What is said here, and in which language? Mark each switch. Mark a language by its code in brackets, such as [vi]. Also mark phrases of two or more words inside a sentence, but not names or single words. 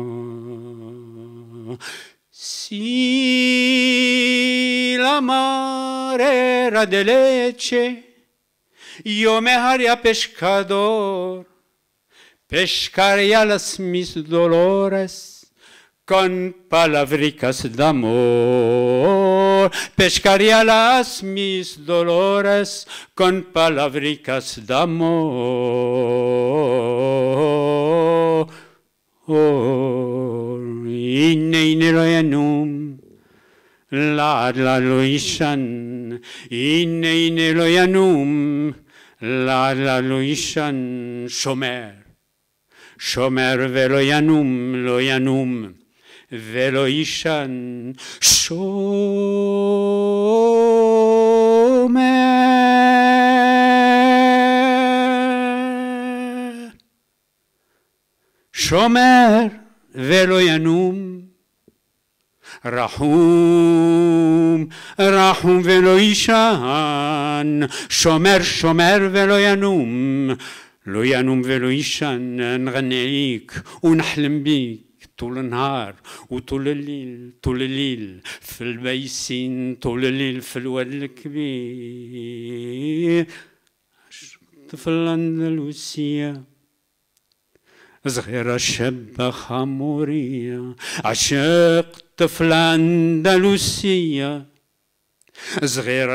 [lad] Si la mare era de leche, yo me haría pescador, pescaría las mis dolores con palabricas de amor, pescaría las mis dolores con palabricas de amor. [he] הנה לא ינום, לא לא ישן, הנה לא ינום, לא לא ישן, שומר, שומר ולא ינום, ולא ישן, שומר, שומר ולא ינום. רחום רחום ולא ישן שומר שומר ולא ינום לא ינום ולא ישן [ar] نغني ليك ونحلم بيك طول النهار وطول الليل في البيسين طول الليل في الواد الكبير طفل الأندلسية صغيرة شابة خمورية عشق طفل أندلسية صغيرة